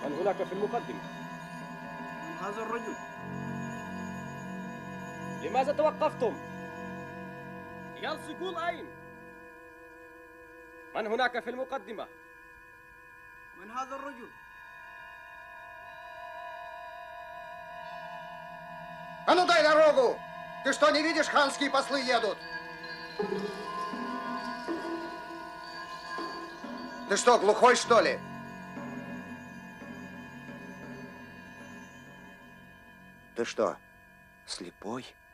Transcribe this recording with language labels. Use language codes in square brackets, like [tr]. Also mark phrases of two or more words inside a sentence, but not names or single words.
[ar] هناك في المقدمة؟ من هذا الرجل؟ لماذا توقفتم؟ يلصقون أين؟ من هناك في المقدمة؟ من هذا الرجل؟ [ru] А ну дай дорогу! Ты что, не видишь, ханские послы едут? Ты что, глухой, что ли? Ты что, слепой?